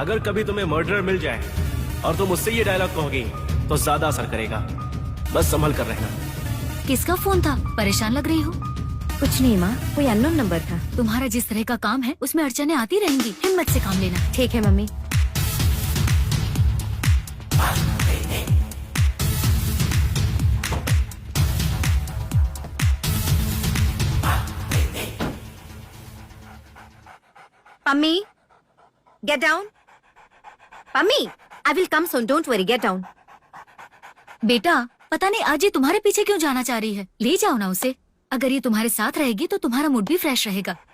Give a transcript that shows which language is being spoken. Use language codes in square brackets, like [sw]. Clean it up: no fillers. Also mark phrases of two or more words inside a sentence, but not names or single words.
[hi] अगर कभी तुम्हें मर्डरर मिल जाए और तुम उससे ये डायलॉग कहोगी तो ज्यादा असर करेगा। बस संभल कर रहना। किसका फोन था? परेशान लग रही हो। कुछ नहीं माँ, कोई [en] unknown number [hi] था। तुम्हारा जिस तरह का काम है उसमें अड़चने आती रहेंगी, हिम्मत से काम लेना। ठीक है मम्मी। Pummy, [en] get down. Pummy, I will come soon. Don't worry. Get down. [hi] बेटा, पता नहीं आज ये तुम्हारे पीछे क्यों जाना चाह रही है। ले जाओ ना उसे। अगर ये तुम्हारे साथ रहेगी तो तुम्हारा मूड भी फ्रेश रहेगा।